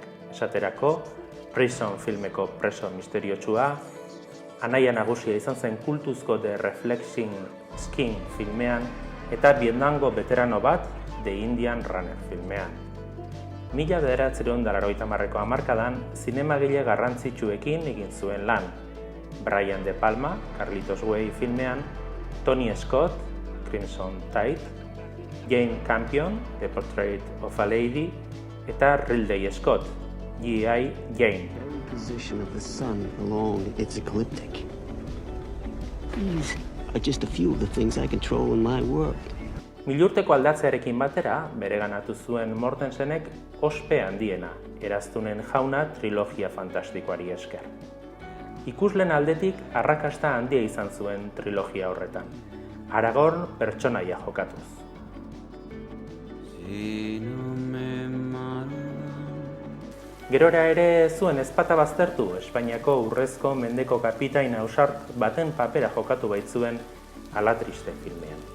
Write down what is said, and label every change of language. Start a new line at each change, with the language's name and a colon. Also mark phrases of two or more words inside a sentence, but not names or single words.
Basque: Esaterako, Prison filmeko preso misteriotsua, anaia nagusia izan zen kultuzko The Reflecting Skin filmean eta Vietnamgo veterano bat The Indian Runner filmean. 1980ko hamarkadan zinemagile garrantzitsuekin egin zuen lan. Brian De Palma, Carlitos Way filmean, Tony Scott, Crimson Tide, Jane Campion, The Portrait of a Lady, eta Ridley Scott, G.I. Jane.
English: The position of the sun along its ecliptic. These are just a few of the things I control in my world.
Basque: Milurteko aldatzearekin batera, bereganatu zuen Mortensenek ospe handiena, Eraztunen Jauna trilogia fantastikoari esker. Ikusleen aldetik arrakasta handia izan zuen trilogia horretan. Aragorn pertsonaia jokatuz. Gerora ere zuen ezpata baztertu, Espainiako urrezko mendeko kapitain ausart baten papera jokatu baitzuen Ala Triste filmean.